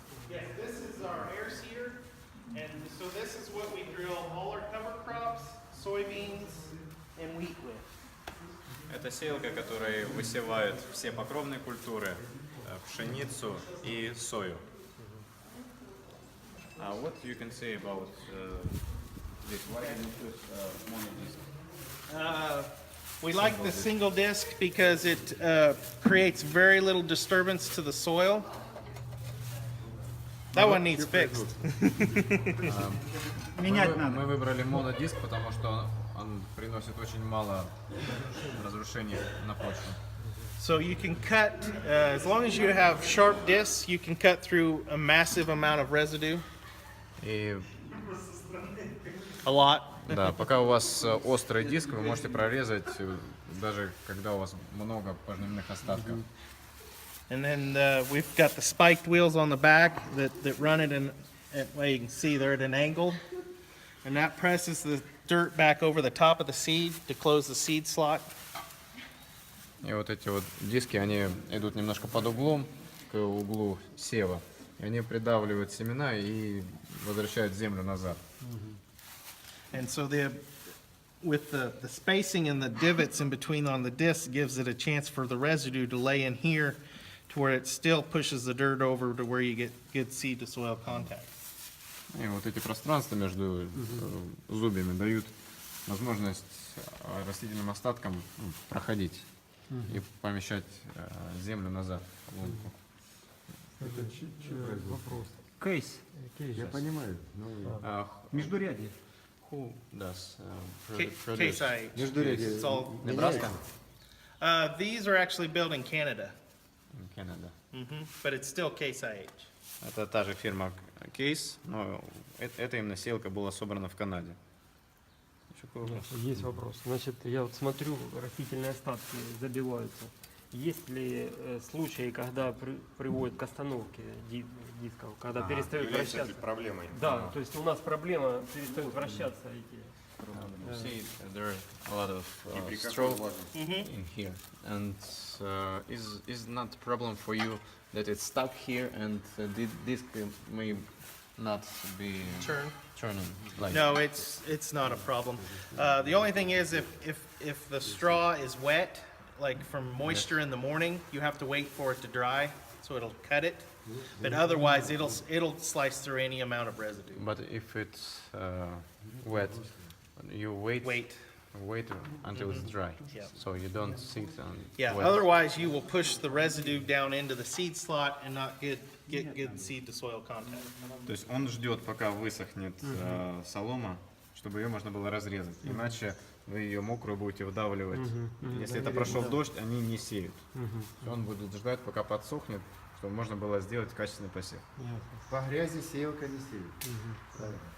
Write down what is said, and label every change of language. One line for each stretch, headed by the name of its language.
English: Yes, this is our air seeder, and so this is what we drill all our cover crops, soybeans, and wheat with.
Russian: Это сеялка, которая высевает все покровные культуры, пшеницу и сою.
English: What you can say about this? Why did you choose monodisc? We like the single disc because it creates very little disturbance to the soil. That one needs fixed.
Russian: Мы выбрали монодиск, потому что он приносит очень мало разрушений на почву.
English: So you can cut, as long as you have sharp discs, you can cut through a massive amount of residue.
Russian: И
English: A lot.
Russian: да, пока у вас острый диск, вы можете прорезать, даже когда у вас много пожнивных остатков.
English: And then we've got the spiked wheels on the back that run it in, well, you can see they're at an angle. And that presses the dirt back over the top of the seed to close the seed slot.
Russian: И вот эти вот диски, они идут немножко под углом, к углу сева. И они придавливают семена и возвращают землю назад.
English: And so with the spacing and the divots in between on the disc gives it a chance for the residue to lay in here to where it still pushes the dirt over to where you get good seed to soil contact.
Russian: И вот эти пространства между зубьями дают возможность растительным остаткам проходить и помещать землю назад в лунку. Это вопрос. Кейс. Я понимаю. Междурядье.
English: Who does Case IH.
Russian: Междурядье.
English: It's all, Nebraska? these are actually built in Canada, Canada. but it's still Case IH.
Russian: Это та же фирма Case, но эта именно сеялка была собрана в Канаде. Еще какой вопрос? Есть вопрос. Значит, я вот смотрю, растительные остатки забиваются. Есть ли случаи, когда приводят к остановке дисков, когда перестают вращаться? Проблемой. Да, то есть у нас проблема, перестают вращаться эти.
English: You see, there are a lot of stroke in here, and is not a problem for you that it's stuck here and the disc may not be turning like. No, it's not a problem. The only thing is if the straw is wet, like from moisture in the morning, you have to wait for it to dry, so it'll cut it. But otherwise, it'll slice through any amount of residue. But if it's wet, you wait until it's dry, Yeah. so you don't sit on. Yeah. wet. Otherwise, you will push the residue down into the seed slot and not get good seed to soil contact.
Russian: То есть он ждет, пока высохнет солома, чтобы ее можно было разрезать. Иначе вы ее мокрую будете выдавливать. Если это прошел дождь, они не сеют. Он будет ждать, пока подсохнет, чтобы можно было сделать качественный посев. По грязи сеялка не сеет.